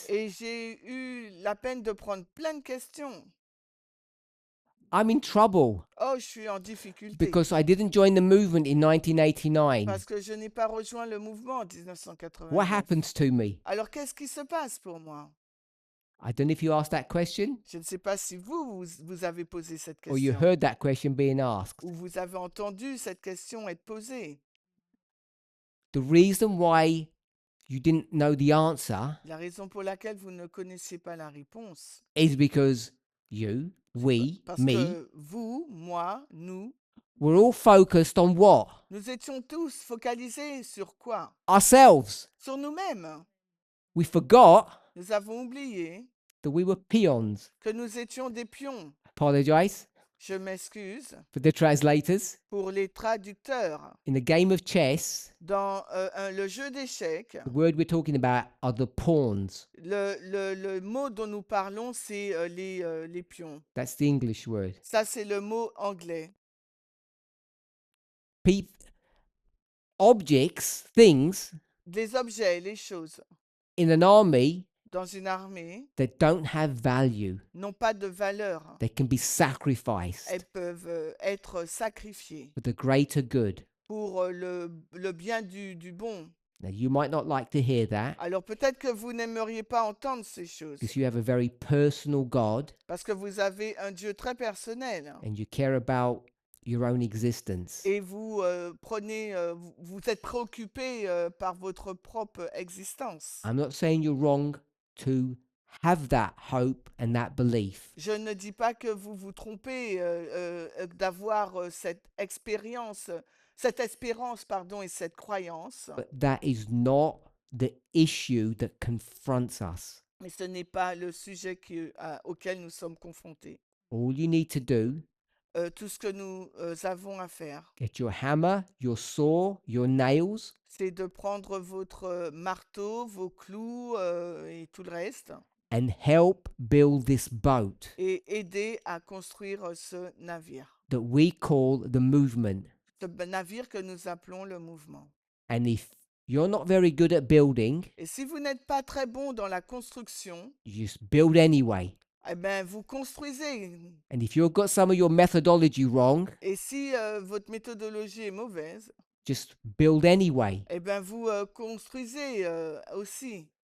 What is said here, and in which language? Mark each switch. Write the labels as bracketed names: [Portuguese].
[French] Et j'ai eu la peine de prendre plein de questions. [English] I'm in trouble [French] Oh, je suis en difficulté [English] because I didn't join the movement in 1989. [French] parce que je n'ai pas rejoint le mouvement en [English] What [French] 1989. [English] happens to me? [French] Alors, qu'est-ce qui se passe pour moi? [English] I don't know if you asked that question [French] Je ne sais pas si vous avez posé cette [English] or you [French] question [English] heard that question being asked. [French] ou vous avez entendu cette question être posée. [English] The reason why you didn't know the answer [French] La raison pour laquelle vous ne connaissez pas la réponse, [English] is because you, we, [French] parce [English] me, [French] que vous, moi, nous, [English] we're all focused on what? [French] nous étions tous focalisés sur quoi? [English] Ourselves. [French] Sur nous-mêmes. [English] We forgot [French] Nous avons oublié [English] that we were peons. [French] que nous étions des pions. [English] Apologize [French] Je m'excuse [English] for the translators. [French] pour les traducteurs. [English] In the game of chess, [French] Dans le jeu d'échecs, [English] the word we're talking about are the pawns. [French] le mot dont nous parlons, c'est les pions. [English] That's the English word. [French] Ça, c'est le mot anglais. [English] Objects, things [French] Les objets, les choses [English] in an army [French] dans une armée [English] that don't have value, [French] n'ont pas de valeur. [English] they can be sacrificed [French] Elles peuvent être sacrifiées [English] for the greater good. [French] pour le bien du bon. [English] Now, you might not like to hear that [French] Alors peut-être que vous n'aimeriez pas entendre ces choses [English] because you have a very personal God [French] parce que vous avez un Dieu très personnel [English] and you care about your own existence. [French] et vous vous êtes préoccupé par votre propre existence. [English] I'm not saying you're wrong to have that hope and that belief, [French] Je ne dis pas que vous vous trompez d'avoir cette espérance pardon, et cette croyance, [English] but that is not the issue that confronts us. [French] mais ce n'est pas le sujet auquel nous sommes confrontés. [English] All you need to do, [French] Tout ce que nous avons à faire, [English] get your hammer, your saw, your nails, [French] c'est de prendre votre marteau, vos clous et tout le reste [English] and help build this boat [French] et aider à construire ce navire. [English] that we call the movement. [French] Ce navire que nous appelons le mouvement. [English] And if you're not very good at building, [French] Et si vous n'êtes pas très bon dans la construction, [English] you just build anyway. [French] eh bien, vous construisez. [English] And if you've got some of your methodology wrong, [French] Et si votre méthodologie est mauvaise, [English] just build anyway. [French] eh bien, vous construisez aussi.